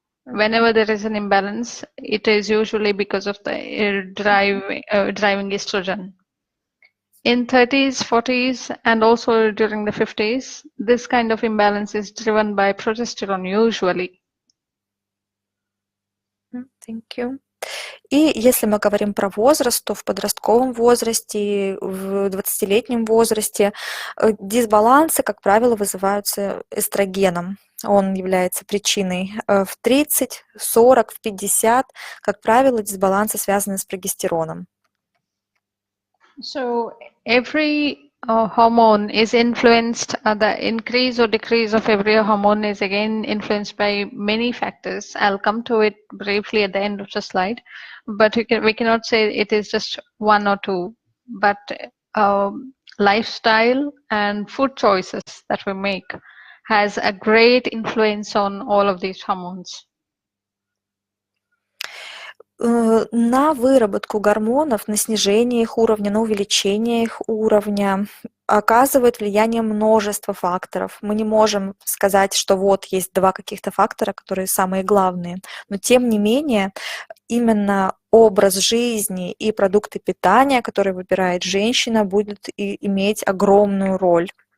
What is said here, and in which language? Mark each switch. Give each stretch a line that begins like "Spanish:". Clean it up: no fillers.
English: Whenever there is an imbalance, it is usually because of the driving estrogen. In 30s, 40s, and also during the 50s, this kind of imbalance is driven by progesterone usually. Thank you.
Russian: И если мы говорим про возраст, то в подростковом возрасте, в 20-летнем возрасте дисбалансы, как правило, вызываются эстрогеном. Он является причиной. В 30, 40, в 50, как правило, дисбалансы связаны с прогестероном.
English: So every hormone is influenced, the increase or decrease of every hormone is again influenced by many factors. I'll come to it briefly at the end of the slide, but we cannot say it is just one or two, but lifestyle and food choices that we make has a great influence on all of these hormones.
Russian: На выработку гормонов, на снижение их уровня, на увеличение их уровня оказывает влияние множество факторов. Мы не можем сказать, что вот есть два каких-то фактора, которые самые главные, но тем не менее именно образ жизни и продукты питания, которые выбирает женщина, будут иметь огромную роль.